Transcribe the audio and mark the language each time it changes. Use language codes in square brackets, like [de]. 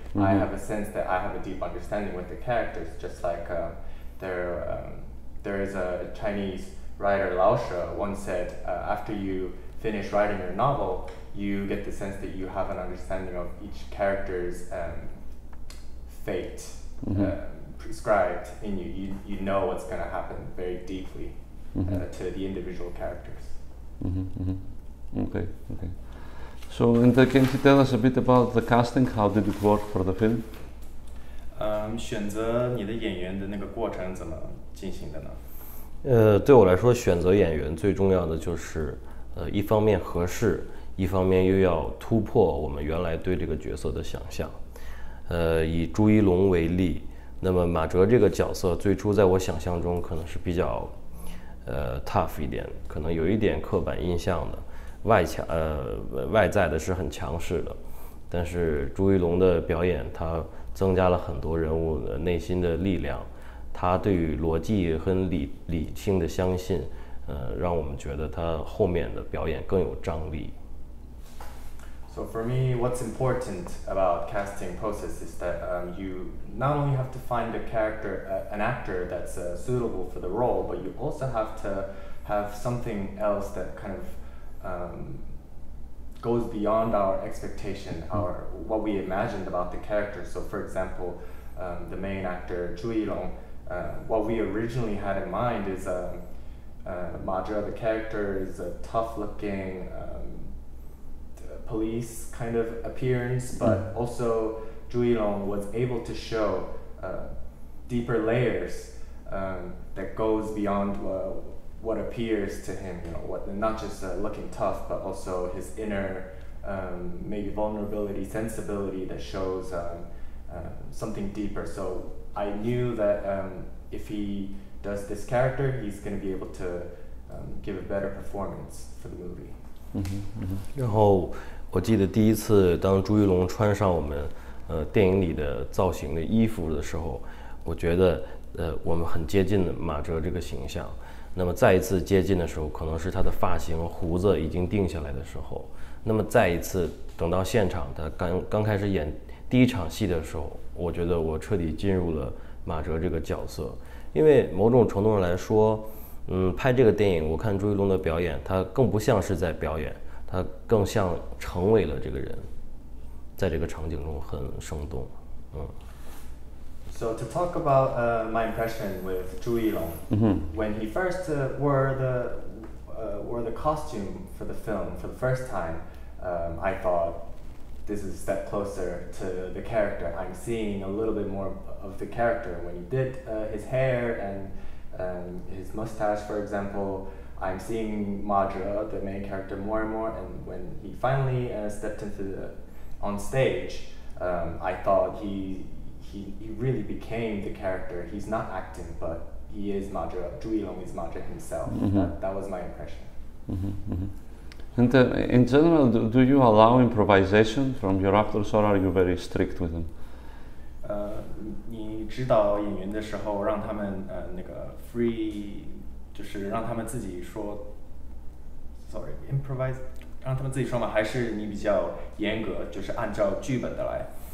[en] I have a sense that I have a deep understanding with the characters, just like there is a Chinese writer, Lao She, once said, after you finish writing your novel, you get the sense that you have an understanding of each character's fate prescribed in you. You know what's going to happen very deeply to the individual characters. Okay. So, and can you tell us a bit about the casting? How did it work for the film? [zh] 选择你的演员的那个过程怎么进行的呢？对我来说，选择演员最重要的就是，一方面合适，一方面又要突破我们原来对这个角色的想象。以朱一龙为例，那么马哲这个角色最初在我想象中可能是比较tough 一点，可能有一点刻板印象的，外在的是很强势的。但是朱一龙的表演，他增加了很多人物的内心的力量。他对于逻辑和理性的相信，让我们觉得他后面的表演更有张力。 [en] So for me, what's important about casting process is that you not only have to find a character, an actor that's suitable for the role, but you also have to have something else that kind of goes beyond our expectation, what we imagined about the character. So for example, the main actor, Zhu Yilong, what we originally had in mind is Ma Zhe, the character, is a tough-looking police kind of appearance, but also Zhu Yilong was able to show deeper layers that goes beyond what appears to him. Not just looking tough, but also his inner maybe vulnerability, sensibility that shows something deeper. So I knew that if he does this character, he's going to be able to give a better performance for the movie. [zh] 然后我记得第一次当朱一龙穿上我们电影里的造型的衣服的时候，我觉得我们很接近马哲这个形象。那么再一次接近的时候，可能是他的发型胡子已经定下来的时候。那么再一次等到现场，他刚开始演第一场戏的时候，我觉得我彻底进入了马哲这个角色。因为某种程度上来说，拍这个电影，我看朱一龙的表演，他更不像是在表演，他更像成为了这个人，在这个场景中很生动。 [en] So to talk about my impression with Zhu Yilong, when he first wore the costume for the film for the first time, I thought this is a step closer to the character. I'm seeing a little bit more of the character. When he did his hair and his mustache, for example, I'm seeing Ma Zhe, the main character, more and more. And when he finally stepped on stage, I thought he really became the character. He's not acting, but he is Ma Zhe. Zhu Yilong is Ma Zhe himself. That was my impression. And in general, do you allow improvisation from your actors, or are you very strict with them? [zh] 你指导演员的时候，让他们那个 free， 就是让他们自己说 ，improvise。让他们自己说吗？还是你比较严格，就是按照剧本的来？